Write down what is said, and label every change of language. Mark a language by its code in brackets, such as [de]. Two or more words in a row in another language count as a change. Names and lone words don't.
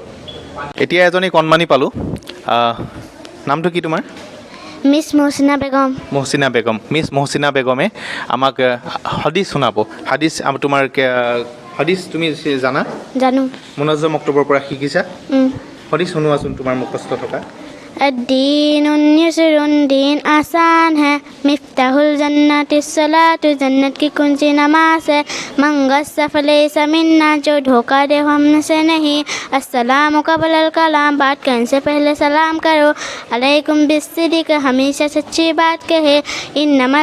[as] এতিয়া এজনী কণমানি পালোঁ, নামটো কি তোমাৰ? মিছ মহচিনা বেগম। মহচিনা বেগম। মিছ মহচিনা বেগমে আমাক হাদিছ শুনাব। হাদিছ তোমাৰ হাদিছ তুমি জানা? জানো। মুনজ্জম মক্তবৰ পৰা শিকিছা? হাদিছ শুনোৱাচোন তোমাৰ মুখস্থ থকা। [ar] الدين يسر [ur] دین آسان ہے [ar] مفتاح الجنت الصلاۃ [ur] جنت کی کنجی نماز ہے [ar] منگس فلیس منا [ur] جو دھوکہ دے ہم سے نہیں [ar] السلام قبل الکلام [ur] بات کرنے سے پہلے سلام کرو [ar] علیکم بالصدق [ur] ہمیشہ سچی بات کہے انما